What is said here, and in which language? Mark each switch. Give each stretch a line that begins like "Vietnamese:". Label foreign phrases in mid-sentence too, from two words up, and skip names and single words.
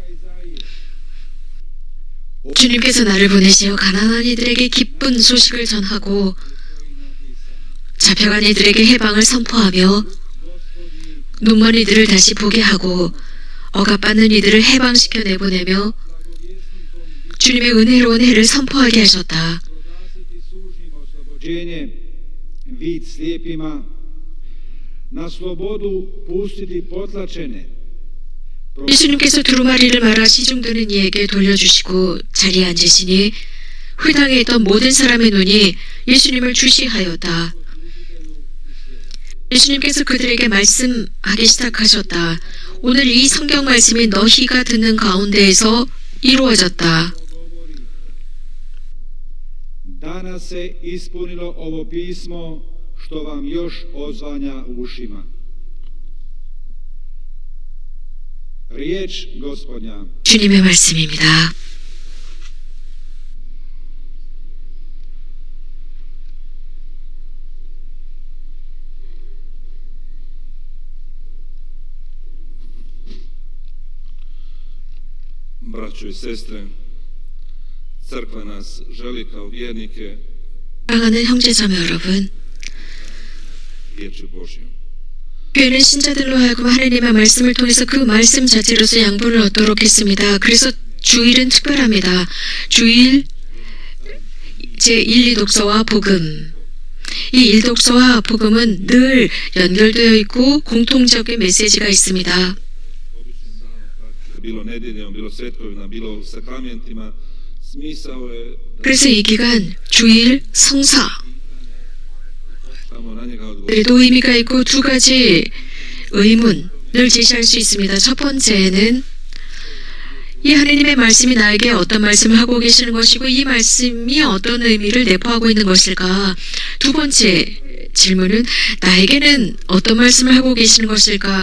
Korean: 주님께서 나를 보내시어 가난한 이들에게 기쁜 소식을 전하고 잡혀간 이들에게 해방을 선포하며 눈먼 이들을 다시 보게 하고 억압받는 이들을 해방시켜 내보내며 주님의 은혜로운 해를 선포하게 하셨다.
Croatian: oslobođenje, vid slijepima, na slobodu pustiti potlačene,
Korean: 예수님께서 두루마리를 말아 시중드는 이에게 돌려주시고 자리에 앉으시니 회당에 있던 모든 사람의 눈이 예수님을 주시하였다. 예수님께서 그들에게 말씀하기 시작하셨다. 오늘 이 성경 말씀이 너희가 듣는 가운데에서 이루어졌다.
Croatian: danas se ispunilo ovo pismo što vam još odzvanja u ušima. Riječ Gospodnja.
Korean: 주님의 말씀입니다.
Croatian: Braćo i sestre, crkva nas želi kao vjernike
Korean: 사랑하는 형제자매 여러분,
Croatian: riječi Božjom.
Korean: 교회는 신자들로 하여금 하나님의 말씀을 통해서 그 말씀 자체로서 양분을 얻도록 했습니다. 그래서 주일은 특별합니다. 주일 제1, 2독서와 복음. 이 1독서와 복음은 늘 연결되어 있고 공통적인 메시지가 있습니다.
Croatian: Bilo nedjeljom, bilo svetkovina, bilo sakramentima, smisao je
Korean: 그래서 이 기간 주일 성사
Croatian: samo na njega odgovoriti.
Korean: 그래도 의미가 있고 두 가지 의문을 제시할 수 있습니다. 첫 번째는 이 하나님의 말씀이 나에게 어떤 말씀을 하고 계시는 것이고 이 말씀이 어떤 의미를 내포하고 있는 것일까. 두 번째 질문은 나에게는 어떤 말씀을 하고 계시는 것일까.